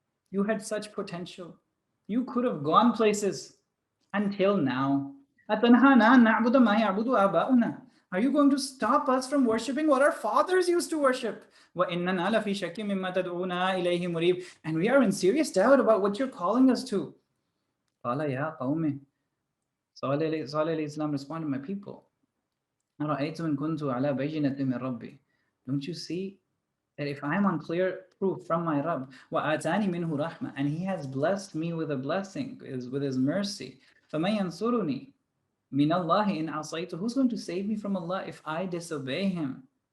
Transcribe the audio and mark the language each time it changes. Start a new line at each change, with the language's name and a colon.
English: You had such potential. You could have gone places until now.
Arabic: أَتَنْهَانَا نَعْبُدَ مَا يَعْبُدُ آبَاؤُنَا.
English: Are you going to stop us from worshipping what our fathers used to worship?
Arabic: وَإِنَّنَا لَفِي شَكٍّ مِّمَّا تَدْعُونَا إِلَيْهِ مُرِيبٍ.
English: And we are in serious doubt about what you're calling us to.
Arabic: قَالَ يَا قَوْمِ.
English: Saleh alayhi Islam responded, my people,
Arabic: أَرَأَيْتُمْ إِن كُنْتُ عَلَى بَيِّنَةٍ مِّن رَبِّي.
English: Don't you see that if I am on clear proof from my Rabb,
Arabic: وَآتَانِي مِنْهُ رَحْمَةً.
English: And He has blessed me with a blessing, with His mercy.
Arabic: فَمَن يَنْصُرُنِي مِنَ اللَّهِ إِنْ عَصَيْتُ.
English: Who's going to save me from Allah if I disobey Him?